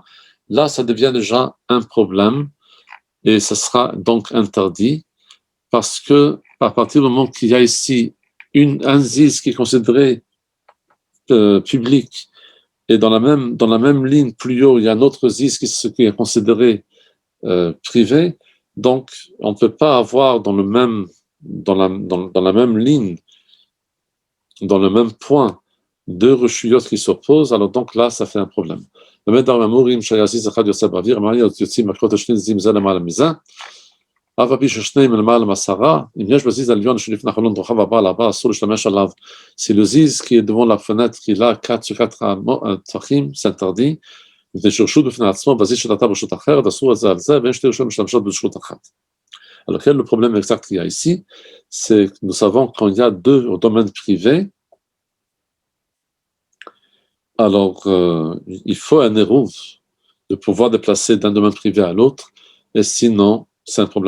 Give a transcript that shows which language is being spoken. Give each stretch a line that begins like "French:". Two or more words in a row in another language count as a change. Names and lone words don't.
French: là, ça devient déjà un problème et ça sera donc interdit parce que à partir du moment qu'il y a ici un ziz qui est considéré public et dans la même ligne plus haut, il y a un autre ziz qui est considéré privé, donc on ne peut pas avoir dans la même ligne, dans le même point, deux reshuyot qui s'opposent, alors donc là, ça fait un problème.
Hebrew: אף על פי ששניהם למעלה מ10, אם יש בזיז העליון שלפני החלון רוחב הבא לבא, אסור להשתמש עליו.
French: Si le ziz qui est devant la fenêtre, qui a 4 sur 4 טפחים, c'est interdit.
Hebrew: מפני שרשות בפני עצמו, בזיז שתתה ברשות אחרת, אסור את זה על זה, ואין שתי רשויות משתמשות ברשות אחת.
French: Alors, quel est le problème exact qu'il y a ici? C'est que nous savons quand il y a deux domaines privés, alors il faut un érouv de pouvoir déplacer d'un domaine privé à l'autre, et sinon, c'est un problème.